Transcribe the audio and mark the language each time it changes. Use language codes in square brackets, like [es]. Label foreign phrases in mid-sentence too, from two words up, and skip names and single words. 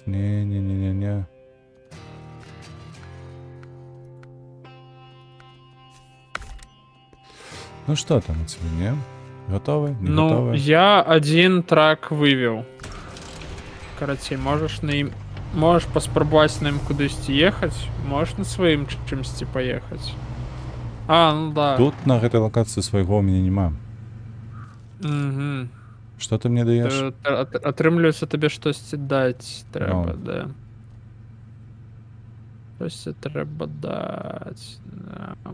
[ru] Не-не-не-не-не. Ну что там у тебя, не? Готовы? Не Ну, готовы? я один трак вывел. Короче, можешь на им... [be] Можешь паспрабовать на ім кудысьці ехаць, можешь на сваім чымсьці поехать. [ru] А, ну да. [be] Тут на гэтай локацыі свайго ў мяне няма. Угу. [ru] Что ты мне даеш? [be] Атрымліваецца табе штосьці даць трэба, Ну. да. Штосьці трэба даць. Да.